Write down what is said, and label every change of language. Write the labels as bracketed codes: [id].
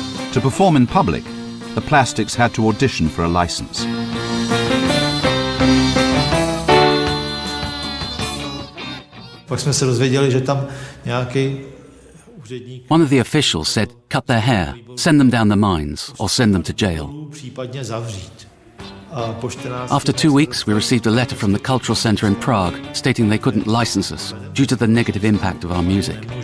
[en] To perform in public, the Plastics had to audition for a license. [cs] Pak jsme se dozvěděli, že tam nějaký úředník... [en] One of the officials said, cut their hair, send them down the mines, or send them to jail. [cs] ...případně zavřít. [en] After 2 weeks, we received a letter from the Cultural Centre in Prague stating they couldn't license us due to the negative impact of our music.